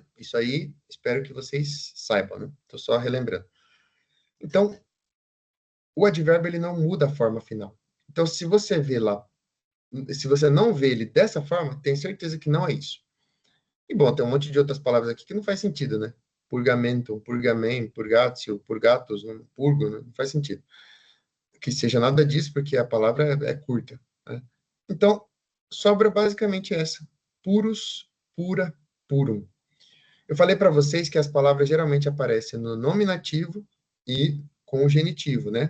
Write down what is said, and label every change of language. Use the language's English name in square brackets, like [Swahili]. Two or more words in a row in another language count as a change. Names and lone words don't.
[Portuguese] Isso aí, espero que vocês saibam, né? Estou só relembrando. Então, o advérbio ele não muda a forma final. Então, se você vê lá, se você não vê ele dessa forma, tem certeza que não é isso. E bom, tem um monte de outras palavras aqui que não faz sentido, né? [Latin] Purgamento, purgamen, purgatio, purgatus, purgo, [Portuguese] né? Não faz sentido. Que seja nada disso, porque a palavra é curta, né? Então, sobra basicamente essa. [Latin] Purus, pura, purum. [Portuguese] Eu falei para vocês que as palavras geralmente aparecem no nominativo e com o genitivo, né?